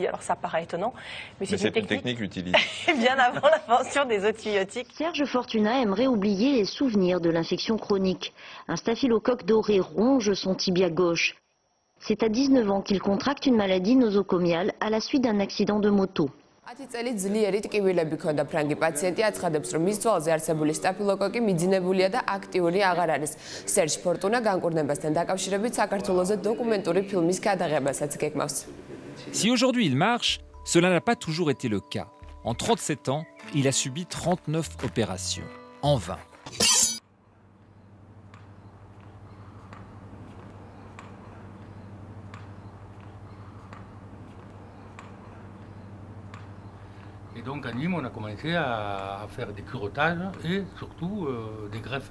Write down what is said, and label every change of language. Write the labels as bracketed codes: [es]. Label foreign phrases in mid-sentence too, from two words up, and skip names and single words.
[fr] Alors ça paraît étonnant, mais c'est une technique utilisée bien avant l'invention des antibiotiques. Serge Fortuna aimerait oublier les souvenirs de l'infection chronique. Un staphylocoque doré ronge son tibia gauche. C'est à 19 ans qu'il contracte une maladie nosocomiale à la suite d'un accident de moto. [ka] ძლიერი ტკივილები ქონდა ფრანგი პაციენტი აცხადებს, რომ მის ძვალზე არსებული სტაფილოკოკი მიძინებულია და აქტიური აღარ არის. სერჟ ფორტუნა განკურნებასთან დაკავშირებით საქართველოზე დოკუმენტური ფილმის გადაღებასაც გეგმავს. [fr] Si aujourd'hui il marche, cela n'a pas toujours été le cas. En 37 ans, il a subi 39 opérations, en vain. Et donc à Nîmes, on a commencé à faire des curettages et surtout des greffes.